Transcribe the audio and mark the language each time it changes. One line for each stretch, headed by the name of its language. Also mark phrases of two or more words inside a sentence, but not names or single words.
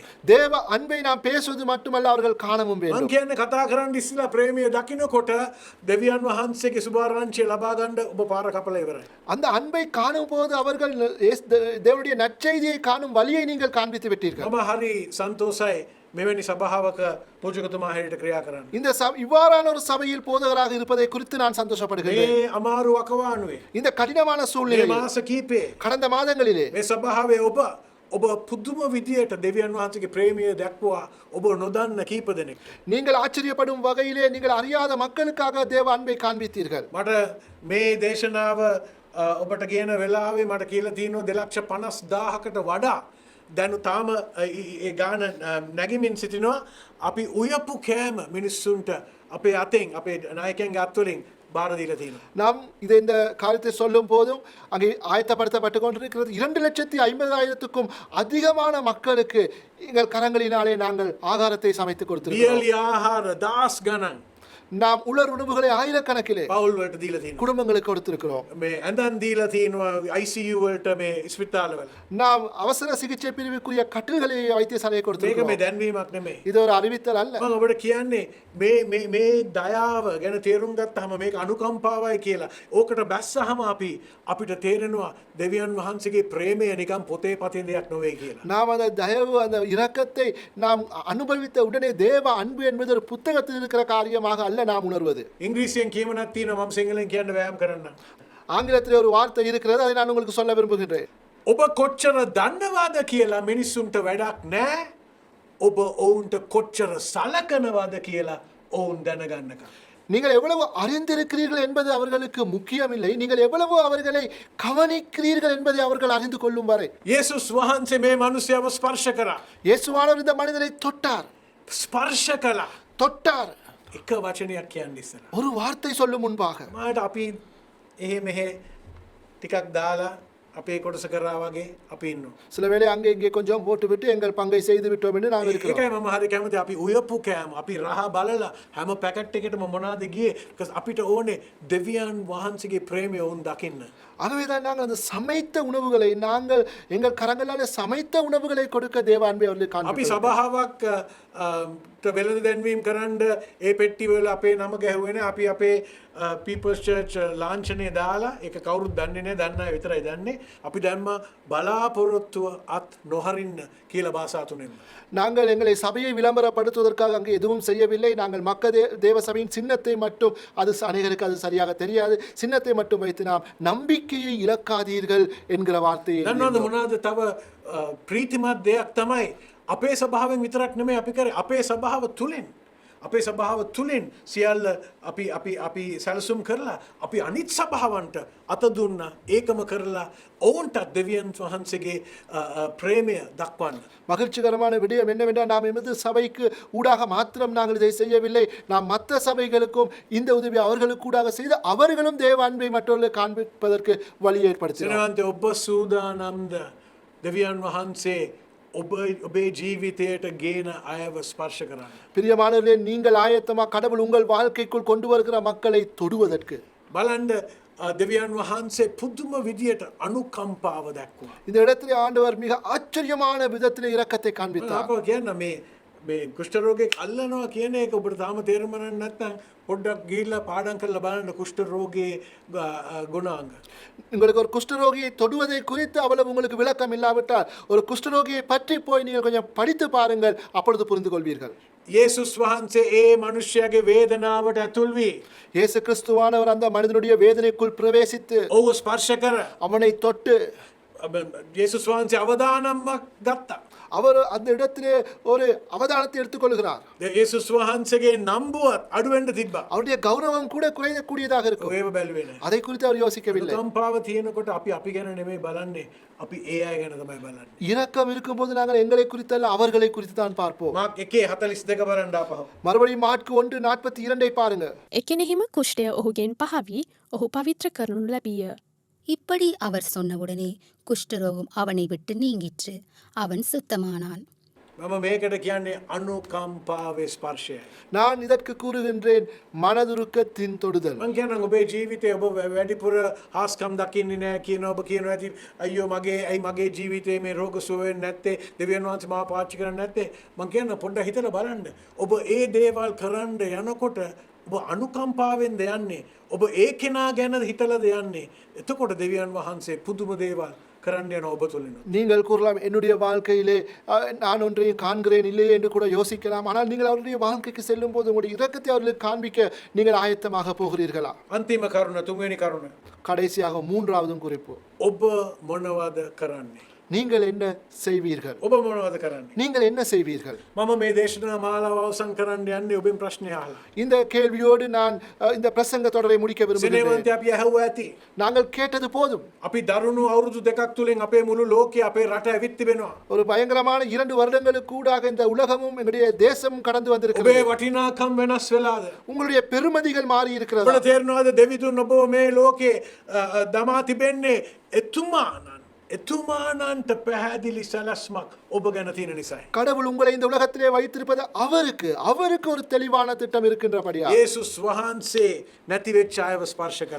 Tamil: தேவ அன்பை நாம் பேசுவது மட்டுமல்ல, அவர்கள் காணவும்
Sinhala: මම
Tamil: வேண்டும்.
Sinhala: කියන්නේ කතා කරන්න ඉස්සලා ප්‍රේමය දකින්නකොට දෙවියන් වහන්සේගේ සුභාරංචිය ලබා ගන්න ඔබ පාර කපලා ඉවරයි.
Tamil: அந்த அன்பை காணும் போது அவர்கள் தேவனுடைய நற்செய்தியை காணும் வழியை நீங்கள் காண்பித்து விட்டீர்கள்.
Sinhala: මම හරි සන්තෝෂයි මෙවැනි සභාවක පූජකතුමා හැටියට ක්‍රියා කරන්න.
Tamil: இந்த இவ்வாறான ஒரு சபையில் போதகராக இருப்பதை குறித்து நான் சந்தோஷப்படுகிறேன்.
Sinhala: මේ අමාරු අකවානුවේ
Tamil: இந்த கடினமான
Sinhala: මේ
Tamil: சூழ்நிலையில்
Sinhala: මාස කීපේ
Tamil: கடந்த மாதங்களிலே
Sinhala: මේ සභාවේ ඔබ පුදුම විදියට දෙවියන් වහන්සේගේ ප්‍රේමය දැක්වුවා. ඔබ නොදන්න කීප දෙනෙක්.
Tamil: நீங்கள் ஆச்சரியப்படும் வகையிலே நீங்கள் அறியாத மக்களுக்காக தேவ அன்பை காண்பித்தீர்கள்.
Sinhala: මට මේ දේශනාව ඔබට කියන වෙලාවේ මට කියලා තියෙනවා 2,50,000කට වඩා දැන් තාම ඒ ගාන නැගිමින් සිටිනවා. අපි උයපු කෑම මිනිස්සුන්ට අපේ අතෙන් අපේ නායකයන්ගේ අත්වලින් බාර දීලා තියෙනවා.
Tamil: நாம் இந்த காரியத்தை சொல்லும் போதும் அங்கே ஆயத்தப்படுத்தப்பட்டு கொண்டிருக்கிறது 2,50,000க்கும் அதிகமான மக்களுக்கு எங்கள் கரங்களினாலே நாங்கள் ஆகாரத்தை சமைத்து கொடுத்திருக்கிறோம்.
Sinhala: වියලි ආහාර දාස් ගණන්
Tamil: நாம் உலர் உணவுகளை ஆயிரக்கணக்கிலே
Sinhala: පවුල් වලට දීලා තියෙනවා.
Tamil: குடும்பங்களுக்கு கொடுத்திருக்கிறோம்.
Sinhala: මේ ඇඳන් දීලා තියෙනවා ICU වලට මේ ස්පිතාලවල.
Tamil: நாம் அவசர சிகிச்சை பிரிவுக்குரிய கட்டில்களை வைத்தியசாலையை
Sinhala: මේක
Tamil: கொடுத்திருக்கிறோம்.
Sinhala: මේ දැන්වීමක් නෙමෙයි.
Tamil: இது ஒரு அறிவித்தல் அல்ல.
Sinhala: මම ඔබට කියන්නේ මේ දයාව ගැන තේරුම් ගත්තාම මේක අනුකම්පාවයි කියලා. ඕකට බැස්සහම අපිට තේරෙනවා දෙවියන් වහන්සේගේ ප්‍රේමය නිකන් පොතේ පතේ දෙයක් නෙවෙයි කියලා.
Tamil: நாம் அந்த தயவு, அந்த இரக்கத்தை நாம் அனுபவித்த உடனே தேவ அன்பு என்பது ஒரு புத்தகத்தில் இருக்கிற காரியமாக அல்ல நாம் உணர்வது.
Sinhala: ඉංග්‍රීසියෙන් කියමනක් තියෙනවා මම සිංහලෙන් කියන්න වෑයම් කරන්න.
Tamil: ஆங்கிலத்தில் ஒரு வார்த்தை இருக்கிறது, அதை நான் உங்களுக்கு சொல்ல விரும்புகின்றேன்.
Sinhala: ඔබ කොච්චර දන්නවාද කියලා මිනිස්සුන්ට වැඩක් නෑ. ඔබ ඔවුන්ට කොච්චර සලකනවාද කියලා ඔවුන් දැනගන්නකම්.
Tamil: நீங்கள் எவ்வளவு அறிந்திருக்கிறீர்கள் என்பது அவர்களுக்கு முக்கியமில்லை, நீங்கள் எவ்வளவு அவர்களை கவனிக்கிறீர்கள் என்பதை அவர்கள் அறிந்து கொள்ளும் வரை.
Sinhala: යේසුස් වහන්සේ මේ මිනිස්යාව ස්පර්ශ කරා.
Tamil: இயேசுவானவர் இந்த மனிதனை தொட்டார்.
Sinhala: ස්පර්ශ කළා.
Tamil: தொட்டார்.
Sinhala: එක වචනයක් කියන්න ඉස්සලා.
Tamil: ஒரு வார்த்தை சொல்லும் முன்பாக
Sinhala: මාට අපි එහෙ මෙහෙ ටිකක් දාලා අපේ කොටස කරා වගේ අපි ඉන්නවා.
Tamil: சில வேளை அங்கே இங்கே கொஞ்சம் போட்டுவிட்டு எங்கள் பங்கை செய்து விட்டோம் என்று நாம் இருக்கிறோம்.
Sinhala: ඒකයි මම හරි කැමති අපි උයපු කෑම අපි රහ බලලා හැම පැකට් එකකටම මොනවද ගියේ because අපිට ඕනේ දෙවියන් වහන්සේගේ ප්‍රේමය උන් දකින්න.
Tamil: ஆகவேதான் நாங்கள் அந்த சமைத்த உணவுகளை நாங்கள் எங்கள் கரங்களால் சமைத்த உணவுகளை கொடுக்க தேவ அன்பை அவர்களுக்கு
Sinhala: අපි
Tamil: காண்பிக்கிறோம்.
Sinhala: සභාවක් වෙළඳ දැන්වීම් කරන්න ඒ පෙට්ටිවල අපේ නම ගැහුවේ නැහැ. අපි අපේ පීපල්ස් චර්ච් ලාංඡනය දාලා ඒක කවුරුත් දන්නේ නැහැ. දන්න අය විතරයි දන්නේ. අපි දැම්ම බලාපොරොත්තුව අත් නොහරින්න කියලා භාෂා තුනෙන්.
Tamil: நாங்கள் எங்களை சபையை விளம்பரப்படுத்துவதற்காக அங்கே எதுவும் செய்யவில்லை. நாங்கள் தேவ சபையின் சின்னத்தை மட்டும் அது அநேகருக்கு அது சரியாக தெரியாது. சின்னத்தை மட்டும் வைத்து நாம் நம்பிக்கையை இழக்காதீர்கள் என்கிற வார்த்தையை
Sinhala: දන්නවද මොනවද තව ප්‍රීතිමත් දෙයක් තමයි අපේ සභාවෙන් විතරක් නෙමෙයි අපි කරේ අපේ සභාව තුලින් සියල්ල අපි සැලසුම් කරලා අපි අනිත් සභාවන්ට අත දුන්නා ඒකම කරලා ඔවුන්ටත් දෙවියන් වහන්සේගේ ප්‍රේමය දක්වන්න.
Tamil: மகிழ்ச்சிகரமான விடயம் என்னவென்றால் நாம் எமது சபைக்கு ஊடாக மாத்திரம் நாங்கள் இதை செய்யவில்லை. நாம் மற்ற சபைகளுக்கும் இந்த உதவி அவர்களுக்கு ஊடாக செய்து அவர்களும் தேவ அன்பை மற்றவர்களுக்கு காண்பிப்பதற்கு வழி ஏற்படுத்தினார்.
Sinhala: සෙනවන්තේ ඔබ සූදානම්ද දෙවියන් වහන්සේ ඔබේ ජීවිතයට ගේන අයව ස්පර්ශ කරන්න.
Tamil: பிரியமானவர்களே, நீங்கள் ஆயத்தமா கடவுள் உங்கள் வாழ்க்கைக்குள் கொண்டு வருகிற மக்களை தொடுவதற்கு
Sinhala: බලන්ඩ දෙවියන් වහන්සේ පුදුම විදියට අනුකම්පාව දැක්වා.
Tamil: இந்த இடத்திலே ஆண்டவர் மிக ஆச்சரியமான விதத்திலே இரக்கத்தை காண்பித்தார்.
Sinhala: අප කියන්න මේ කුෂ්ඨරෝගයක් අල්ලනවා කියන එක ඔබට තාම තේරුම් ගන්න නැත්නම් පොඩ්ඩක් ගිහිල්ලා පාඩම් කරලා බලන්න කුෂ්ඨරෝගයේ ගුණාංග.
Tamil: உங்களுக்கு ஒரு குஷ்டரோகியை தொடுவதை குறித்து அவ்வளவு உங்களுக்கு விளக்கம் இல்லாவிட்டால் ஒரு குஷ்டரோகியை பற்றி போய் நீங்கள் கொஞ்சம் படித்து பாருங்கள், அப்பொழுது புரிந்து கொள்வீர்கள்.
Sinhala: යේසුස් වහන්සේ ඒ මනුෂ්‍යයාගේ වේදනාවට ඇතුල් වී
Tamil: இயேசு கிறிஸ்துவானவர் அந்த மனிதனுடைய வேதனைக்குள் பிரவேசித்து
Sinhala: ඔහු ස්පර්ශ කර
Tamil: அவனை தொட்டு
Sinhala: යේසුස් වහන්සේ අවදානම්ක් ගත්තා.
Tamil: அவர் அந்த இடத்திலே ஒரு அவதானத்தை எடுத்துக்கொள்கிறார்.
Sinhala: යේසුස් වහන්සේගේ නම්බුවත් අඩු වෙන්න තිබ්බා.
Tamil: அவருடைய கௌரவம் கூட குறையக்கூடியதாக இருக்கும்.
Sinhala: ඒව බැලුවේ නැහැ.
Tamil: அதை குறித்து அவர் யோசிக்கவில்லை.
Sinhala: අනුකම්පාව තියෙනකොට අපි ගැන නෙමෙයි බලන්නේ. අපි ඒ අය ගැන තමයි බලන්නේ.
Tamil: இரக்கம் இருக்கும்போது நாங்கள் எங்களை குறித்து அல்ல அவர்களை குறித்து தான் பார்ப்போம்.
Sinhala: මාක් 1:42 බලන්න ආපහු.
Tamil: மறுபடியும் மாற்கு 1:42 பாருங்க.
Sinhala: එකෙනෙහිම කුෂ්ඨය ඔහුගෙන් පහවී ඔහු පවිත්‍ර කරනු ලැබීය.
Tamil: இப்படி அவர் சொன்னவுடனே குஷ்டரோகம் அவனை விட்டு நீங்கிற்று. அவன் சுத்தமானான்.
Sinhala: මම මේකට කියන්නේ අනුකම්පාවේ ස්පර්ශයයි.
Tamil: நான் இதற்கு கூறுகின்றேன் மனதுருக்கத்தின் தொடுதல்.
Sinhala: මං කියනවා ඔබේ ජීවිතේ ඔබ වැඩිපුර හාස්කම් දකින්නේ නැහැ කියන ඔබ කියනවා ඇති අයියෝ මගේ ජීවිතේ මේ රෝග සුව වෙන්නේ නැත්තේ දෙවියන් වහන්සේ මාව පාවිච්චි කරන්නේ නැත්තේ. මං කියනවා පොඩ්ඩක් හිතලා බලන්න. ඔබ ඒ දේවල් කරන්න යනකොට ඔබ අනුකම්පාවෙන්ද යන්නේ. ඔබ ඒ කෙනා ගැන හිතලාද යන්නේ. එතකොට දෙවියන් වහන්සේ පුදුම දේවල් කරන්න යන ඔබ තුලින්.
Tamil: நீங்கள் கூறலாம் என்னுடைய வாழ்க்கையிலே நான் ஒன்றையும் காண்கிறேன் இல்லையே என்று கூட யோசிக்கலாம். ஆனால் நீங்கள் அவருடைய வாழ்க்கைக்கு செல்லும் போது உங்களுடைய இரக்கத்தை அவர்களுக்கு காண்பிக்க நீங்கள் ஆயத்தமாக போகிறீர்களா?
Sinhala: අන්තිම කරුණ තුන්වෙනි කරුණ.
Tamil: கடைசியாக மூன்றாவதும் குறிப்பு,
Sinhala: ඔබ මොනවද කරන්නේ?
Tamil: நீங்கள் என்ன செய்வீர்கள்?
Sinhala: ඔබ මොනවද කරන්නේ?
Tamil: நீங்கள் என்ன செய்வீர்கள்?
Sinhala: මම මේ දේශනා මාලාව අවසන් කරන්න යන්නේ ඔබෙන් ප්‍රශ්නය අහලා.
Tamil: இந்த கேள்வியோடு நான் இந்த பிரசங்க தொடரை முடிக்க விரும்புகிறேன்.
Sinhala: සිනේවන්තය අපි ඇහුවා ඇති.
Tamil: நாங்கள் கேட்டது போதும்.
Sinhala: අපි දරුණු අවුරුදු දෙකක් තුලින් අපේ මුළු ලෝකය අපේ රට ඇවිත් තිබෙනවා.
Tamil: ஒரு பயங்கரமான 2 வருடங்களுக்கு கூடாக இந்த உலகமும் எங்களுடைய தேசமும் கடந்து
Sinhala: ඔබේ
Tamil: வந்திருக்கிறது.
Sinhala: වටිනාකම් වෙනස් වෙලාද?
Tamil: உங்களுடைய பெருமதிகள் மாறி இருக்கிறது.
Sinhala: ඔබට තේරෙනවද දෙවිතුන් ඔබ මේ ලෝකේ දමා තිබෙන්නේ එතුමානන්ට පැහැදිලි සැලැස්මක් ඔබ ගැන තියෙන නිසායි.
Tamil: கடவுள் உங்களை இந்த உலகத்திலே வைத்திருப்பது அவருக்கு ஒரு தெளிவான திட்டம் இருக்கின்றபடியா.
Sinhala: යේසුස් වහන්සේ නැති වෙච්ච අයව ස්පර්ශ කරා.